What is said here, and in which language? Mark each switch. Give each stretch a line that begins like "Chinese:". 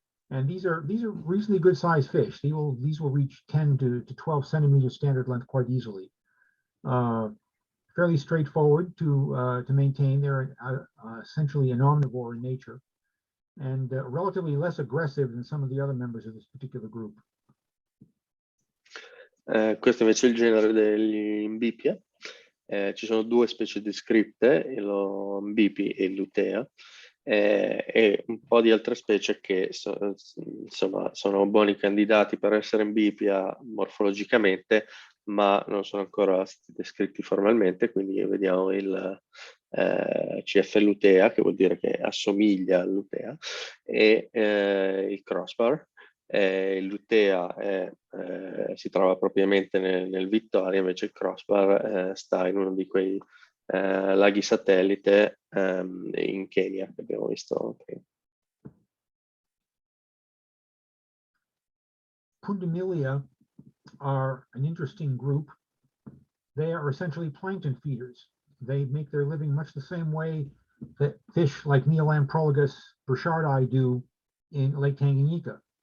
English: And these are reasonably good sized fish. These will reach 10 to 12 centimeters standard length quite easily. Fairly straightforward to maintain. They're essentially an omnivore in nature, and relatively less aggressive than some of the other members of this particular group.
Italian: Questo invece è il genere degli Mbipia. Ci sono due specie descritte, lo Mbipi e il Lutea, e un po' di altre specie che insomma sono buoni candidati per essere Mbipia morfologicamente, ma non sono ancora stati descritti formalmente, quindi vediamo il CF lutea, che vuol dire che assomiglia al lutea, e il crossbar. Il lutea si trova propriamente nel Vittoria, invece il crossbar sta in uno di quei laghi satellite in Kenya che abbiamo visto prima.
English: Pundamilia are an interesting group. They are essentially plankton feeders. They make their living much the same way that fish like Neolamprologus burchardi do in Lake Tanganyika.